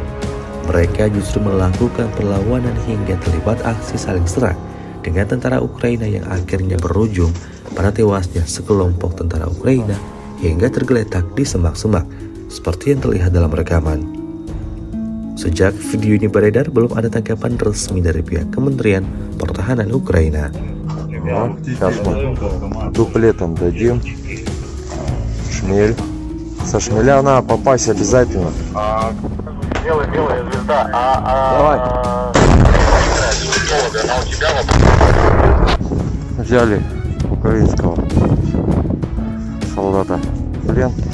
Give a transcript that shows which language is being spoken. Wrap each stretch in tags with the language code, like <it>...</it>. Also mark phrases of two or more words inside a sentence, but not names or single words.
<id>Mereka justru melakukan perlawanan hingga terlibat aksi saling serang dengan tentara Ukraina yang akhirnya berujung pada tewasnya sekelompok tentara Ukraina hingga tergeletak di semak-semak seperti yang terlihat dalam rekaman. Sejak video ini beredar, belum ada tanggapan resmi dari pihak Kementerian Pertahanan Ukraina.</id> <ru>Сейчас мы дуплетом дадим. Шмель. Со шмеля надо попасть обязательно. Белая звезда. Давай. Взяли украинского солдата в плен.</ru>